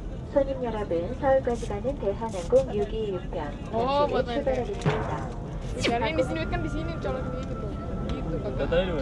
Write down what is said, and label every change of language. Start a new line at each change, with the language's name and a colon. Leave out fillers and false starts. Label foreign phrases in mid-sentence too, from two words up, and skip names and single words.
Korean: 손님 여러분, 서울까지 가는 대한항공 626편
Indonesian: buat
Korean: 잠시를 출발하겠습니다.
Indonesian: Cariin di sini kan di sini colok ini gitu. Gitu kan. Datanya di mana?